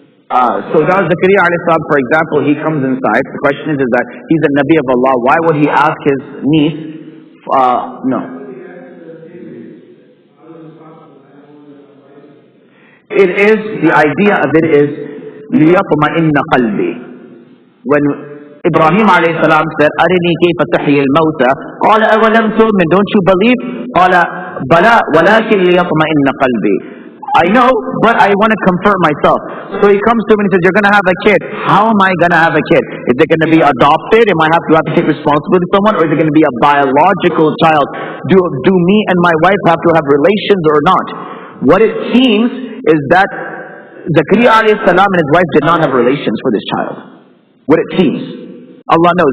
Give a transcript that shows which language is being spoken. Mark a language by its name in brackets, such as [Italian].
[English] So now Zakaria alayhi salam, for example, he comes inside. The question is that he's a Nabi of Allah. Why would he ask his niece? No. It is, the idea of it is, [Arabic] لِيَطْمَئِنَّ قَلْبِي. [English] When Ibrahim alayhi salam said, [Arabic] أَرِنِي كَيْفَ تُحْيِي الْمَوْتَى قَالَ أَوَلَمْ تُؤْمِنْ. [English] Don't you believe? [Arabic] قَالَ بَلَى وَلَكِنْ لِيَطْمَئِنَّ قَلْبِي. [English] I know, but I want to comfort myself. So he comes to me and says, you're going to have a kid. How am I going to have a kid? Is it going to be adopted? Am I have to take responsibility for someone? Or is it going to be a biological child? Do me and my wife have to have relations or not? What it seems is that Zakaria alayhi salam and his wife did not have relations for this child. What it seems. Allah knows.